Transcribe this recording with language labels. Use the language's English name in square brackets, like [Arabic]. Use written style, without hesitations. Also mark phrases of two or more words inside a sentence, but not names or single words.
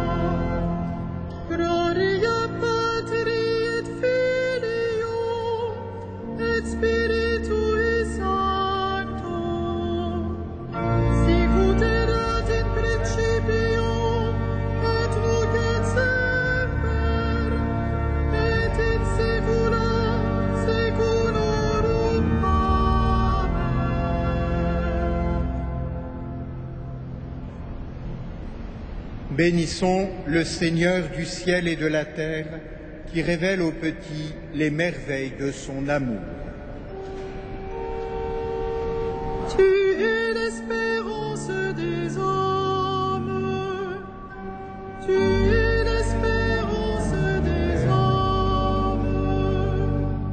[Latin] Gloria Patri et Filio et Spiritui Sancto, sicut erat in principio et nunc et semper, et in saecula saeculorum. Amen. [French] Bénissons le Seigneur du ciel et de la terre, qui révèle aux petits les merveilles de son amour. Tu es l'espérance des hommes, tu es l'espérance des hommes.